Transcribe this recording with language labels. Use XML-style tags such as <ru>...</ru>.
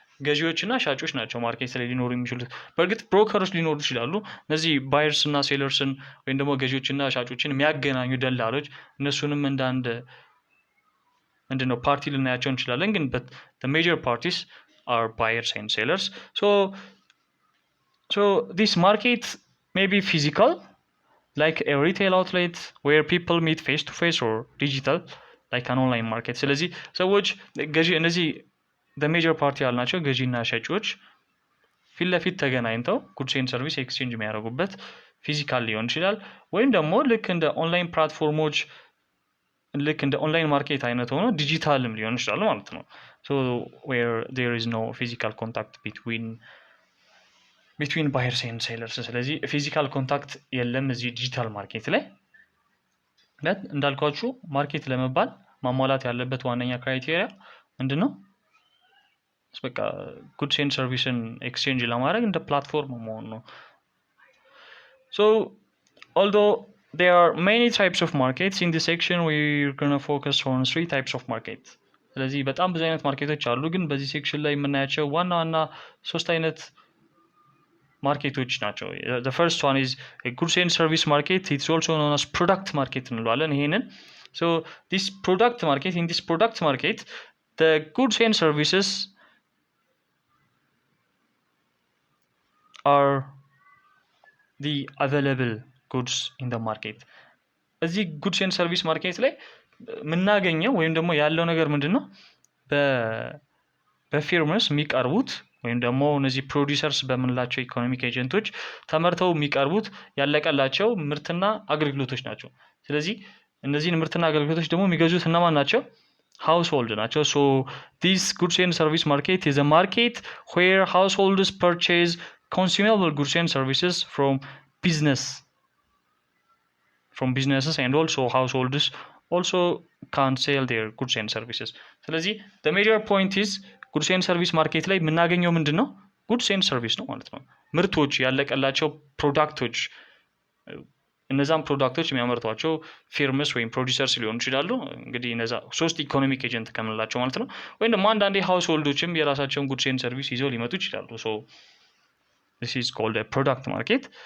<am>ገዢዎችና ሻጮች ናቸው ማርኬት ላይ ሊኖሩ የሚችሉት። በእርግጥ ብሮከሮች ሊኖሩ ይችላሉ። እነዚህ ባየርስ እና ሴለርስን ወይም ደግሞ ገዢዎችና ሻጮችን የሚያገናኙ ደላሎች፣ እነሱንም እንደ አንድ ምንድነው ፓርቲ ልናያቸው እንችላለን። ግን</am> <en>the major parties are buyers and sellers. So this market may be physical, like a retail outlet where people meet face to face, or digital like an online market.</en> <am>ስለዚህ ሰዎች ገዢ እነዚህ the major party ያልናቸው ገዢና ሻጮች ፊት ለፊት ተገናኝተው ጉድስ ኤንድ ሰርቪስ ኤክስቼንጅ የሚያደርጉበት ፊዚካል ሊሆን ይችላል። ወይም ደግሞ ልክ እንደ ኦንላይን ፕላትፎርሞች ልክ እንደ ኦንላይን ማርኬት አይነት ሆኖ ዲጂታልም ሊሆን ይችላል ማለት ነው።</am> <en>So where there is no physical contact between buyers and sellers.</en> <am>ስለዚህ ፊዚካል ኮንታክት የለም እዚህ ዲጂታል ማርኬት ላይ። እንዳልኳችሁ ማርኬት ለመባል ማሟላት ያለበት ዋነኛ ክራይቴሪያ ምንድነው? በቃ ጉድስ ኤንድ ሰርቪስን ኤክስቼንጅ ለማድረግ እንደ ፕላትፎርም መሆን ነው።</am> <en>So although there are many types of markets, in this section we're going to focus on 3 types of markets.</en> <am>ስለዚህ በጣም ብዙ አይነት ማርኬቶች አሉ፣ ግን በዚህ ሴክሽን ላይ የምናያቸው ዋና 3 አይነት ማርኬቶች ናቸው።</am> <en>the first one is a goods and service market. It's also known as product market</en> <am>እንለዋለን ይሄንን።</am> <en>So this product market, in this product market the goods and services are the available goods in the market.</en> <am>እዚህ</am> <en>goods and service market</en> <am>ላይ የምናገኘው ወይም ደግሞ ያለው ነገር ምንድነው? በፊርምስ የሚቀርቡት ወይም ደግሞ እነዚህ ፕሮዲውሰርስ በምንላቸው ኢኮኖሚክ ኤጀንቶች ተመርተው የሚቀርቡት ያለቀላቸው ምርትና አገልግሎቶች ናቸው። ስለዚህ እነዚህን ምርትና አገልግሎቶች ደግሞ የሚገዙት እነማን ናቸው?</am> <en>household ናቸው። So this goods and service market is a market where households purchase consumable goods and services from businesses, and also households also can sell their goods and services. ስለዚህ the major point is goods and service market</en> <am>ላይ የምናገኘው ምንድነው?</am> <en>goods and service</en> <am>ነው ማለት ነው። ምርቶች ያለቀላቸው ፕሮዳክቶች እነዛም ፕሮዳክቶች የሚያመርቷቸው ፊርምስ ወይም ፕሮዲሰርስ ሊሆኑ ይችላሉ። እንግዲህ እነዛ ሶስት ኢኮኖሚክ ኤጀንት ከምንላቸው ማለት ነው። ወይም ደግሞ አንዳንዴ ሃውስ ሆልዶችም የራሳቸውን ጉድስ ኤንድ ሰርቪስ ይዘው ሊመጡ ይችላሉ። ሶ</am> <en>this is called a product market.</en>